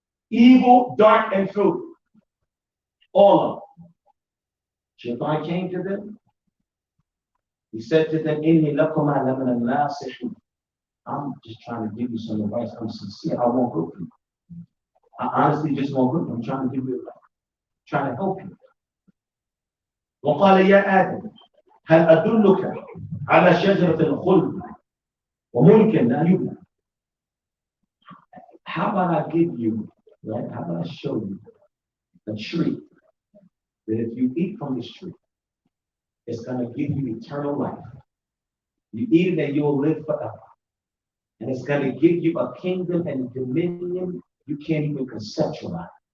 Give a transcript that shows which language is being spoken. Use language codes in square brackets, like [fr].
[en] Evil, dark, and filthy. All of them. Shaytaan came to them. He said to them, [ar] Inni lakuma lamina nasihin. [en] I'm just trying to give you some advice. I'm sincere. I want good for you. I honestly just want good for you. I'm trying to give you advice. I'm trying to help you. [ar] وقال يا آدم هل أدلك على شجرة الخلد وملك لا يبلى. [en] How about I give you, right? How about I show you a tree that if you eat from this tree, it's going to give you eternal life. You eat it and you'll live forever. And it's going to give you a kingdom and dominion you can't even conceptualize.